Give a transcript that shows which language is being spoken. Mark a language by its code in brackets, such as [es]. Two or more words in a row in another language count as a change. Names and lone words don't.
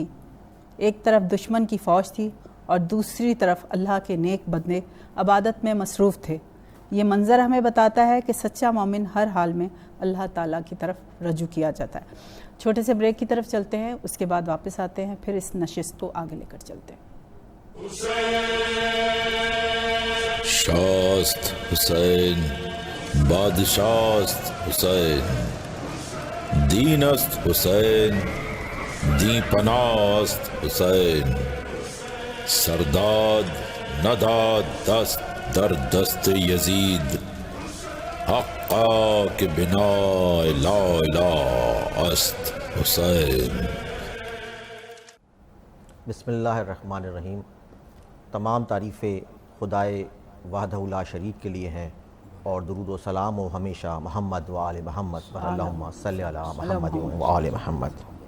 [ur] ایک طرف دشمن کی فوج تھی اور دوسری طرف اللہ کے نیک بندے عبادت میں مصروف تھے۔ یہ منظر ہمیں بتاتا ہے کہ سچا مومن ہر حال میں اللہ تعالیٰ کی طرف رجوع کیا جاتا ہے۔ چھوٹے سے بریک کی طرف چلتے ہیں، اس کے بعد واپس آتے ہیں، پھر اس نشست کو آگے لے کر چلتے ہیں۔ [fa] شاست حسین بادشاست حسین دین است حسین دی پناست حسین سرداد نداد دست در دست یزید حقا کہ بنا لا الہ است حسین. [ar] بسم اللہ الرحمن الرحیم. [ur] تمام تعریفیں خدائے [ar] وحدہ لا شریک [ur] کے لیے ہیں، اور درود و سلام و ہمیشہ محمد و آل محمد پر [ar] اللہم صلی علی محمد و آل محمد.